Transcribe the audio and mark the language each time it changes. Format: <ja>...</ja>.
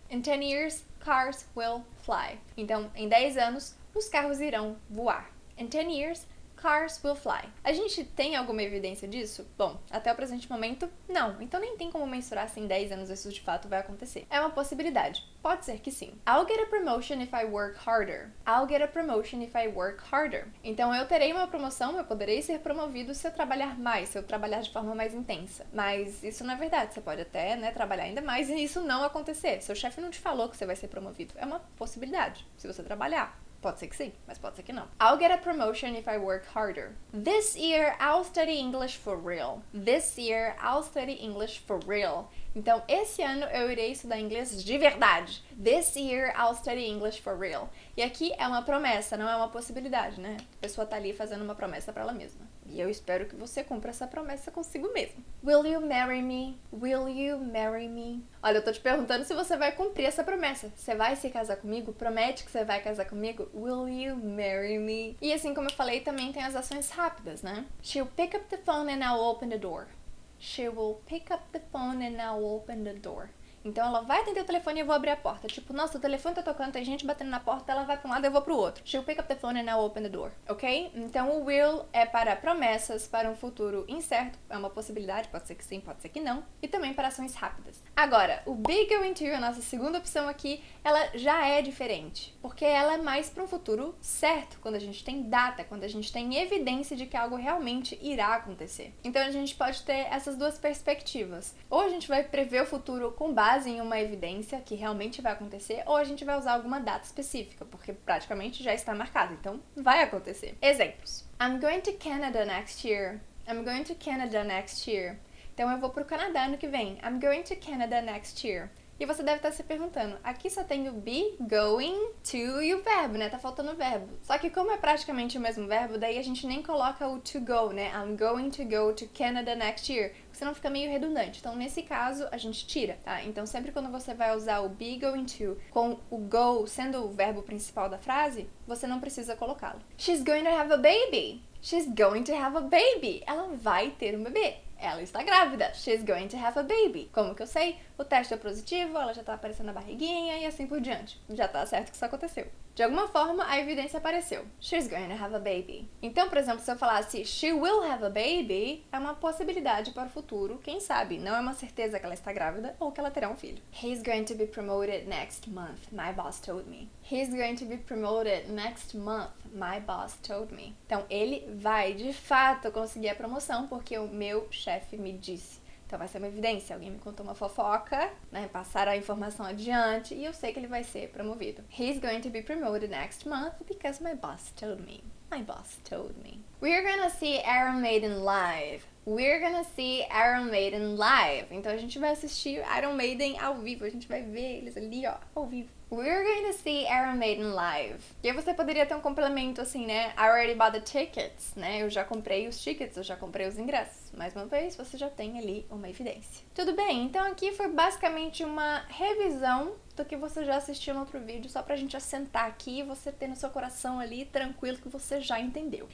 <en>In 10 years, cars will fly.</en> <pt>Então, em 10 anos, os carros irão voar.</pt> <en>In 10 years, cars will fly.</en> <pt>A gente tem alguma evidência disso? Bom, até o presente momento, não. Então nem tem como mensurar se em 10 anos isso de fato vai acontecer. É uma possibilidade. Pode ser que sim.</pt> <en>I'll get a promotion if I work harder. I'll get a promotion if I work harder.</en> <pt>Então eu terei uma promoção, eu poderei ser promovido se eu trabalhar mais, se eu trabalhar de forma mais intensa. Mas isso não é verdade. Você pode até, trabalhar ainda mais e isso não acontecer. Seu chefe não te falou que você vai ser promovido. É uma possibilidade, se você trabalhar. Pode ser que sim, mas pode ser que não.</pt> <en>I'll get a promotion if I work harder. This year, I'll study English for real. This year, I'll study English for real.</en> <pt>Então, esse ano eu irei estudar inglês de verdade.</pt> <en>This year, I'll study English for real.</en> <pt>E aqui é uma promessa, não é uma possibilidade, né? A pessoa tá ali fazendo uma promessa pra ela mesma. E eu espero que você cumpra essa promessa consigo mesmo.</pt> <en>Will you marry me? Will you marry me?</en> <pt>Olha, eu tô te perguntando se você vai cumprir essa promessa. Você vai se casar comigo? Promete que você vai casar comigo?</pt> <en>Will you marry me?</en> <pt>E assim como eu falei, também tem as ações rápidas, né?</pt> <en>She'll pick up the phone and I'll open the door. She will pick up the phone and I'll open the door.</en> <pt>Então ela vai atender o telefone e eu vou abrir a porta. Tipo, nossa, o telefone tá tocando, tem gente batendo na porta, ela vai pra um lado e eu vou pro outro.</pt> <en>She'll pick up the phone and I'll open the door. Ok?</en> <pt>Então o will é para promessas, para um futuro incerto, é uma possibilidade, pode ser que sim, pode ser que não. E também para ações rápidas. Agora, o be going to, a nossa segunda opção aqui, ela já é diferente. Porque ela é mais para um futuro certo, quando a gente tem data, quando a gente tem evidência de que algo realmente irá acontecer. Então a gente pode ter essas duas perspectivas. Ou a gente vai prever o futuro com base em uma evidência que realmente vai acontecer, ou a gente vai usar alguma data específica, porque praticamente já está marcado, então vai acontecer. Exemplos.</pt> <en>I'm going to Canada next year. I'm going to Canada next year.</en> <pt>Então eu vou pro Canadá ano que vem.</pt> <en>I'm going to Canada next year.</en> <pt>E você deve estar se perguntando, aqui só tem o be, going, to e o verbo, né? Tá faltando o verbo. Só que como é praticamente o mesmo verbo, daí a gente nem coloca o to go, né?</pt> <en>I'm going to go to Canada next year.</en> <pt>Senão fica meio redundante. Então, nesse caso, a gente tira, tá? Então, sempre quando você vai usar o be going to com o go sendo o verbo principal da frase, você não precisa colocá-lo.</pt> <en>She's going to have a baby. She's going to have a baby.</en> <pt>Ela vai ter um bebê. Ela está grávida.</pt> <en>She's going to have a baby.</en> <pt>Como que eu sei? O teste é positivo, ela já tá aparecendo na barriguinha e assim por diante. Já tá certo que isso aconteceu. De alguma forma, a evidência apareceu.</pt> <en>She's going to have a baby.</en> <pt>Então, por exemplo, se eu falasse</pt> <en>she will have a baby,</en> <pt>é uma possibilidade para o futuro, quem sabe? Não é uma certeza que ela está grávida ou que ela terá um filho.</pt> <en>He's going to be promoted next month, my boss told me. He's going to be promoted next month, my boss told me.</en> <pt>Então, ele vai, de fato, conseguir a promoção porque o meu chefe me disse. Então vai ser uma evidência, alguém me contou uma fofoca, né, passaram a informação adiante e eu sei que ele vai ser promovido.</pt> <en>He's going to be promoted next month because my boss told me. My boss told me. We're gonna see Iron Maiden live. We're gonna see Iron Maiden live.</en> <pt>Então a gente vai assistir Iron Maiden ao vivo, a gente vai ver eles ali, ó, ao vivo.</pt> <en>We're going to see Iron Maiden live.</en> <pt>E aí você poderia ter um complemento assim, né?</pt> <en>I already bought the tickets,</en> <pt>né? Eu já comprei os tickets, eu já comprei os ingressos. Mais uma vez, você já tem ali uma evidência. Tudo bem, então aqui foi basicamente uma revisão do que você já assistiu no outro vídeo, só pra gente assentar aqui e você ter no seu coração ali tranquilo que você já entendeu.</pt>